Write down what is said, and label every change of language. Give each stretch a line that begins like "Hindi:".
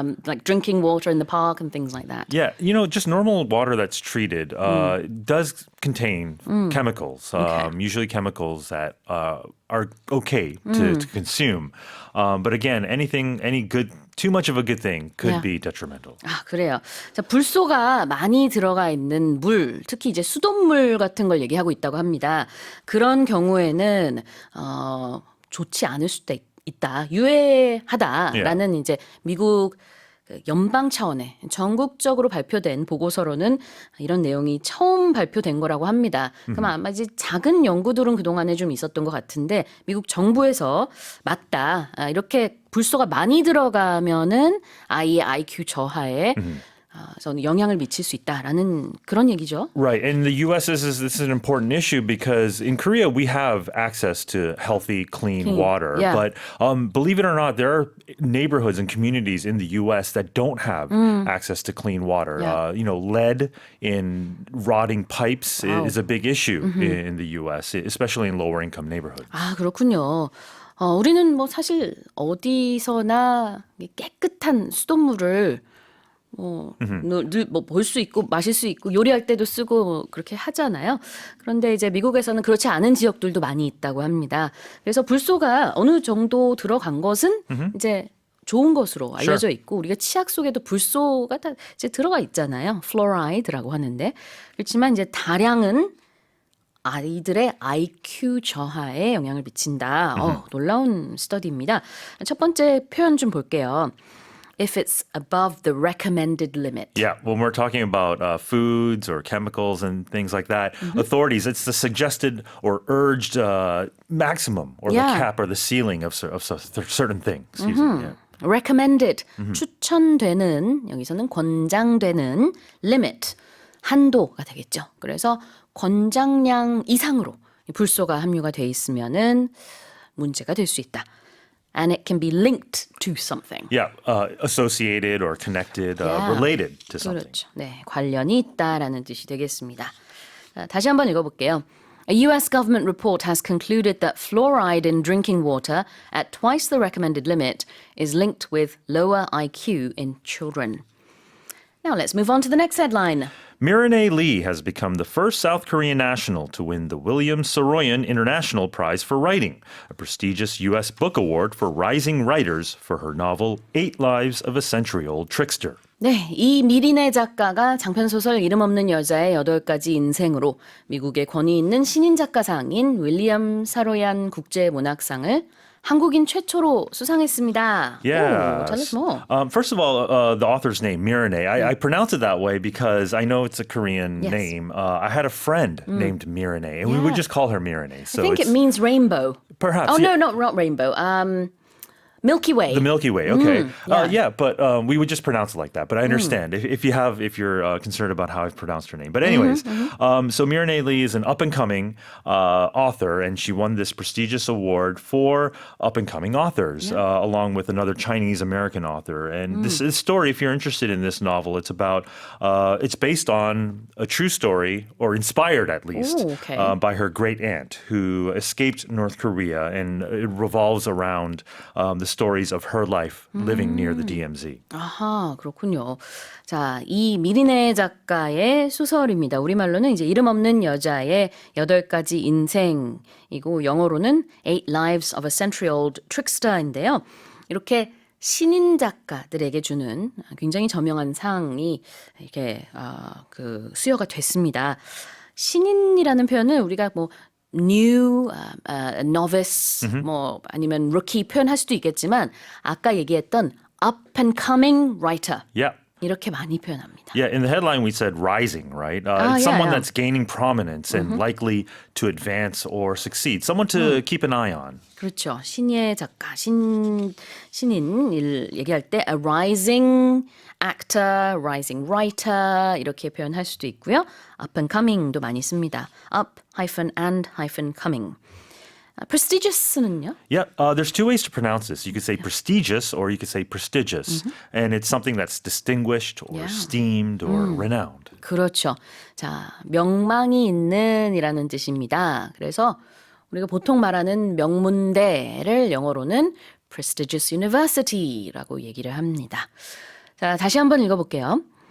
English: like drinking water in the park and things like that. Yeah, just normal water that's treated does contain chemicals, usually chemicals that are okay to consume. But again, too much of a good thing could Yeah. be detrimental.
Korean: 아, 그래요. 자, 불소가 많이 들어가 있는 물, 특히 이제 수돗물 같은 걸 얘기하고 있다고 합니다. 그런 경우에는 좋지 않을 수도 있다. 유해하다라는 이제 미국 그 연방 차원의 전국적으로 발표된 보고서로는 이런 내용이 처음 발표된 거라고 합니다. 그럼 아마 이제 작은 연구들은 그동안에 좀 있었던 것 같은데 미국 정부에서 맞다. 이렇게 불소가 많이 들어가면은 아이의 IQ 저하에 저는 영향을 미칠 수 있다라는 그런 얘기죠.
English: Right. And the U.S. this is an important issue because in Korea we have access to healthy, clean water. Yeah. But believe it or not, there are neighborhoods and communities in the U.S. that don't have access to clean water. Yeah. Lead in rotting pipes Wow. is a big issue in the U.S., especially in lower income neighborhoods.
Korean: 아, 그렇군요. 우리는 뭐 사실 어디서나 깨끗한 수돗물을 늘 볼 수 있고 마실 수 있고 요리할 때도 쓰고 뭐 그렇게 하잖아요. 그런데 이제 미국에서는 그렇지 않은 지역들도 많이 있다고 합니다. 그래서 불소가 어느 정도 들어간 것은 이제 좋은 것으로 알려져 있고 우리가 치약 속에도 불소가 다 이제 들어가 있잖아요. 플로라이드라고 하는데 그렇지만 이제 다량은 아이들의 IQ 저하에 영향을 미친다. 놀라운 스터디입니다. 첫 번째 표현 좀 볼게요.
English: If it's above the recommended limit. Yeah, when we're talking about foods or chemicals and things like that, authorities, it's the suggested or urged maximum or Yeah. the cap or the ceiling of certain things. Excuse me. Yeah.
Korean: recommended 추천되는 여기서는 권장되는 limit 한도가 되겠죠. 그래서 권장량 이상으로 불소가 함유가 돼 있으면은 문제가 될 수 있다.
English: And it can be linked to something. Yeah, associated or connected, Yeah. related to something.
Korean: 그렇죠. 네, 관련이 있다라는 뜻이 되겠습니다. 자, 다시 한번 읽어볼게요.
English: A US government report has concluded that fluoride in drinking water at twice the recommended limit is linked with lower IQ in children. Now let's move on to the next headline. Mireille Lee has become the first South Korean national to win the William Saroyan International Prize for Writing, a prestigious U.S. book award for rising writers for her novel Eight Lives of a Century-Old Trickster.
Korean: 네, 이 미리네 작가가 장편소설 이름 없는 여자의 8가지 인생으로 미국의 권위 있는 신인 작가상인 윌리엄 사로얀 국제문학상을 한국인 최초로 수상했습니다.
English: Yeah. 오, tell us more. First of all, the author's name, Mireille, I pronounce it that way because I know it's a Korean Yes. name. I had a friend named Mireille, and we would Yeah. just call her Mireille. So I think it it's means rainbow. perhaps Oh, yeah, no, not rainbow. Milky Way. the Milky Way. Okay, yeah. but we would just pronounce it like that. But I understand if you're concerned about how I've pronounced her name. But anyways, so Mireille Lee is an up and coming author, and she won this prestigious award for up and coming authors, along with another Chinese American author. And this story, if you're interested in this novel, it's about it's based on a true story, or inspired at least, Ooh, okay. by her great aunt who escaped North Korea, and it revolves around the stories of her life living near the DMZ.
Korean: 아하, 그렇군요. 자, 이 미리네 작가의 소설입니다. 우리말로는 이제 이름 없는 여자의 8가지 인생이고 영어로는
English: Eight Lives of a Century-Old Trickster
Korean: 인데요. 이렇게 신인 작가들에게 주는 굉장히 저명한 상이 이렇게 수여가 됐습니다. 신인이라는 표현은 우리가 뭐
English: new, novice,
Korean: 뭐 아니면 rookie 표현할 수도 있겠지만 아까 얘기했던
English: up and coming writer Yeah.
Korean: 이렇게 많이 표현합니다.
English: Yeah, in the headline we said rising, right? It's yeah, someone yeah. that's gaining prominence and likely to advance or succeed. Someone to keep an eye on.
Korean: 그렇죠. 신예 작가, 신인 일 얘기할 때
English: a rising actor, rising writer
Korean: 이렇게 표현할 수도 있고요.
English: up and coming
Korean: 도 많이 씁니다. up and coming. prestigious는요?
English: Yeah, there's two ways to pronounce this. You could say prestigious or you could say prestigious. And it's something that's distinguished or Yeah. esteemed or renowned.
Korean: 그렇죠. 자, 명망이 있는이라는 뜻입니다. 그래서 우리가 보통 말하는 명문대를 영어로는
English: prestigious university
Korean: 라고 얘기를 합니다. 자, 다시 한번 읽어볼게요.